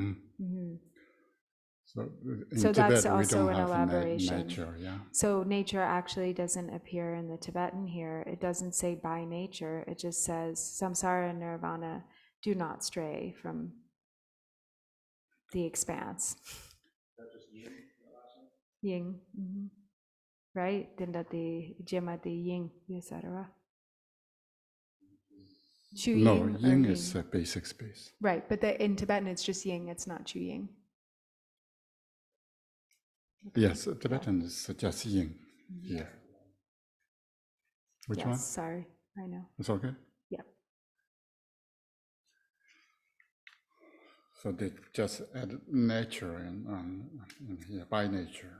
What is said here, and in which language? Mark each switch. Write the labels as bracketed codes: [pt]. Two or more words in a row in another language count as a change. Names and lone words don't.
[en] So that's Tibet, also we an don't have elaboration. Nature, yeah. So nature actually doesn't appear in the Tibetan here. It doesn't say by nature. It just says samsara and nirvana do not stray from the expanse. Ying. Right? Dindati jemati ying yasarara. Chu No, ying. yin is a basic space. Right, but in Tibetan it's just ying, it's not chu ying. Yes, Tibetan is just yin here. Which one? Sorry, I know. It's okay? Yep. So they just add nature in here, by nature.